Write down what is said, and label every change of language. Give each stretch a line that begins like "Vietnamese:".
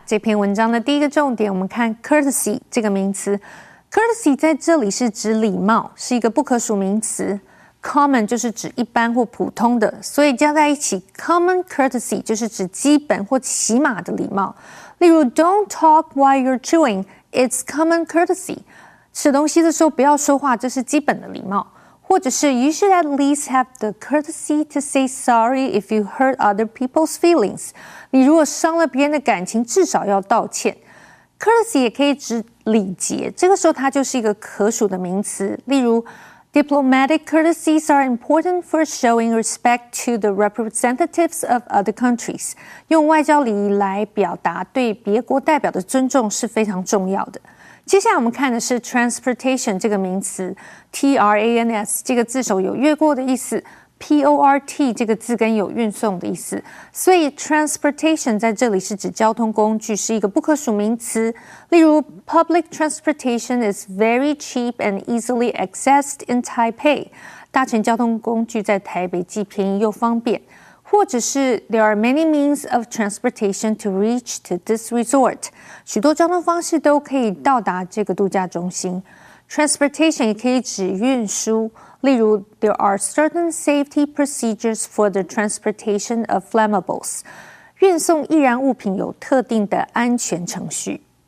Chinese: 这篇文章的第一个重点，我们看 courtesy 这个名词。 courtesy 在这里是指礼貌，是一个不可数名词。 common 就是指一般或普通的，所以加在一起 common courtesy 就是指基本或起码的礼貌。
English: 例如 Don't talk while you're chewing, it's common courtesy。
Chinese: 吃东西的时候不要说话，这是基本的礼貌。
English: 或者是 You should at least have the courtesy to say sorry if you hurt other people's feelings。
Chinese: 你如果伤了别人的感情，至少要道歉。courtesy 也可以指礼节，这个时候它就是一个可数的名词。
English: 例如 Diplomatic courtesies are important for showing respect to the representatives of other countries。
Chinese: 用外交礼仪来表达对别国代表的尊重是非常重要的。接下来我们看的是 transportation 这个名词 ，trans 这个字首有越过的意思。 port 这个字根有运送的意思，所以 transportation 在这里是指交通工具，是一个不可数名词。
English: 例如 Public transportation is very cheap and easily accessed in Taipei。
Chinese: 大乘交通工具在台北既便宜又方便。
English: 或者是 There are many means of transportation to reach to this resort。
Chinese: 许多交通方式都可以到达这个度假中心。 Transportation 也可以指运输。
English: 例如 There are certain safety procedures for the transportation of flammables。
Chinese: 运送易燃物品有特定的安全程序。